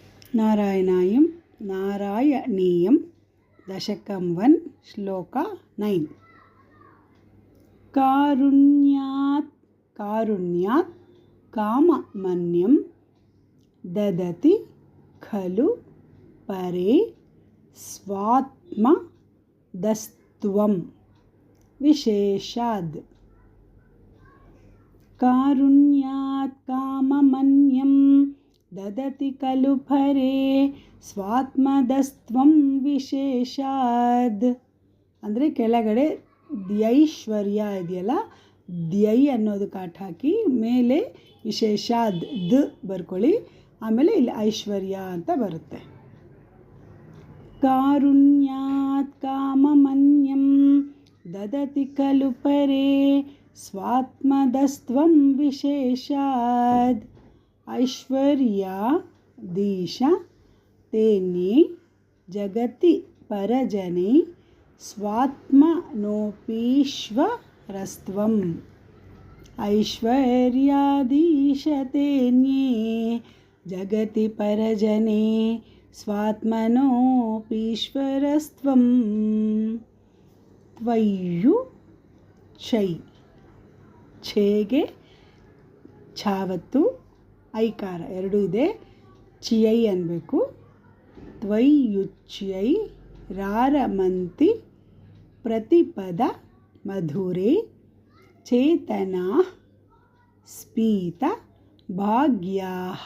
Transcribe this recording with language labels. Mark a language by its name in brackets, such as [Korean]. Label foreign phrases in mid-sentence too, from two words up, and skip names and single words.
[Sanskrit] नारायणायं नारायणीयं दशकं 1 श्लोक 9 कारुण्यात् काममन्यं ददति खलु परे स्वात्मदस्त्वं विशेषाद्। कारुण्यात् काममन्यं ददति खलु परे स्वात्मदस्त्वं [Kannada] ವಿಶೇಷಾದ್ ಅಂದರೆ ಕೆಳಗಡೆ ದ್ಯೈಶ್ವರ್ಯ ಇದೆಯಲ್ಲ, ದ್ಯೈ ಅನ್ನೋದು ಕಾಟ್ ಹಾಕಿ ಮೇಲೆ ವಿಶೇಷಾದ್ ದ್ ಬರ್ಕೊಳ್ಳಿ, ಆಮೇಲೆ ಇಲ್ಲಿ ಐಶ್ವರ್ಯ ಅಂತ ಬರುತ್ತೆ. [Sanskrit] ಕಾರುಣ್ಯಾತ್ ಕಾಮಮನ್ಯಂ ದದತಿ ಖಲು ಪರೇ ಸ್ವಾತ್ಮದಸ್ತ್ವಂ ವಿಶೇಷಾದ್. ಐಶ್ವರ್ಯಾದೀಶ तेन्ये जगति परजने स्वात्मनोपीश्वरस्त्वम्. ऐश्वर्यादीश तेन्ये जगति परजने स्वात्मनोपीश्वरस्त्वम्. त्वय्यु चै [Kannada] ಛೇಗೆ ಛಾವತ್ತು ಐಕಾರ ಎರಡು ಇದೆ, ಚಿಯೈ ಅನ್ನಬೇಕು. [Sanskrit] ತ್ವಯ್ಯುಚ್ಯೈ ರಾರಮಂತಿ ಪ್ರತಿಪದ ಮಧುರೆ ಚೇತನಾ ಸ್ಪೀತ ಭಾಗ್ಯಾಹ.